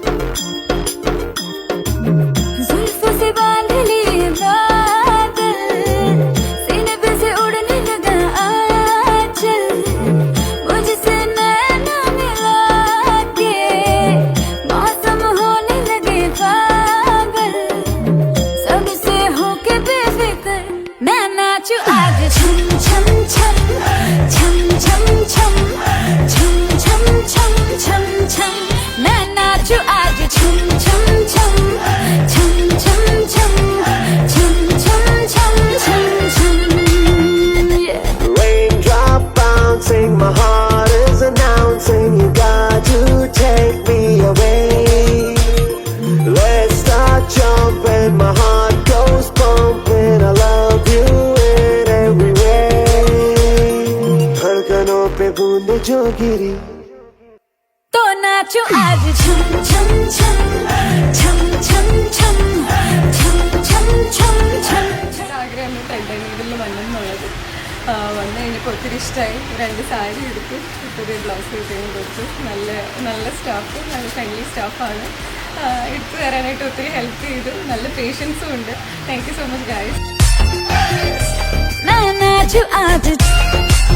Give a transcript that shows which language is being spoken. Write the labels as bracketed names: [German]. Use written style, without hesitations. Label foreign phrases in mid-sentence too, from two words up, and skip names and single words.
[Hindi] जुल्फों से बांध लिए बादल, सीने पे से उड़ने लगा आंचल, मुझसे नैना मिला के मौसम होने लगे पागल, सबसे होके बेफिक्र मैं नाचूं आज छम छम छम छम छम छम छम छम छम छम छम, मैं नाचूं आज छम छम छम छम छम छम छम छम छम छम छम, [English] yeah. Raindrop bouncing, my heart is announcing, you got to take me away. Let's start jumping, my heart goes pumping, I love you in every way. [Hindi] धड़कनों पे बूंदे जो गिरी तो नाचो आज छम छम छम छम छम छम छम छम छम छम. [Malayalam] ആഗ്രഹം ഇതിൽ വന്നെന്നുള്ളത് വന്നു കഴിഞ്ഞപ്പോൾ ഒത്തിരി ഇഷ്ടമായി. 2 സാരി എടുത്തു, ഒരു ബ്ലൗസ് കിട്ടുകയും കൊടുത്തു. നല്ല സ്റ്റാഫ്, നല്ല ഫ്രണ്ട്ലി സ്റ്റാഫാണ്. എടുത്തു തരാനായിട്ട് ഒത്തിരി ഹെൽപ്പ് ചെയ്തു. നല്ല പേഷ്യൻസും ഉണ്ട്. [English] thank you so much guys. [Hindi] मैं नाचूं आज